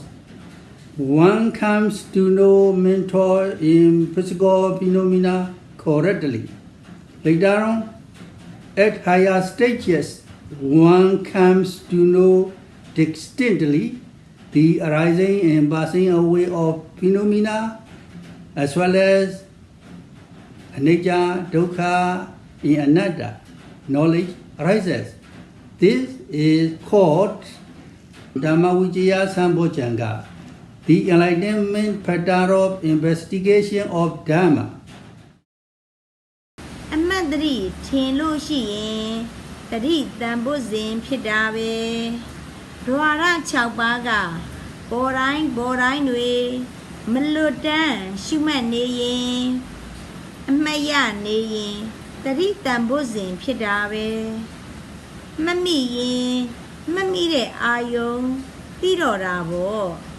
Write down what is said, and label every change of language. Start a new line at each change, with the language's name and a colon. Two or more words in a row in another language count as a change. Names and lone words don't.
English: One comes to know mental in physical phenomena correctly. Later on, at higher stages, one comes to know distinctly the arising and passing away of phenomena, as well as
Pali: anicca, dukkha,
English: and anatta. Knowledge arises. This is called
Pali: Dhammatalk Sambojjhanga.
English: the enlightenment pattern of investigation of Dhamma.
Burmese: အမှတ်တရထင်လို့ရှိရင်တတိတန်ဖို့စဉ်ဖြစ်တာပဲဒွါရ6ပါးကပေါ်တိုင်းတွေမလွတ်တမ်းရှုမှတ်နေရင်အမှတ်ရနေရင်တတိတန်ဖို့စဉ်ဖြစ်တာပဲမမိရင်မမိတဲ့အာယုံသိတော့တာပေါ့